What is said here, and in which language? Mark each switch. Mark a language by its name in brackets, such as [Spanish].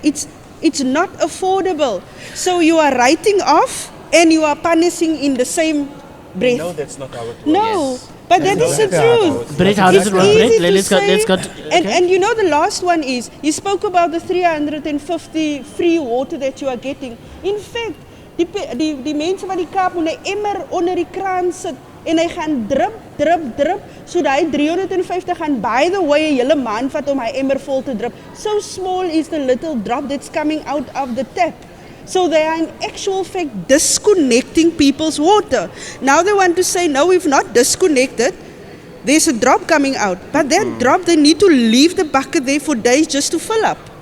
[English] It's not affordable. So you are writing off and you are punishing in the same breath. No, that's not how it works. No. But that is the truth. Brett, how does it work? Brett, let's go. And the last one is, you spoke about the 350 free water that you are getting. In fact, [Afrikaans] die mense van die Kaap moet 'n emmer onder die kraan sit en hy gaan drup, so daai 350 gaan [English] by the way [Afrikaans] 'n hele maand vat om hy emmer vol te drup. [English] So small is the little drop that's coming out of the tap. So they are in actual fact disconnecting people's water. Now they want to say, no, we've not disconnected. There's a drop coming out. But that drop, they need to leave the bucket there for days just to fill up.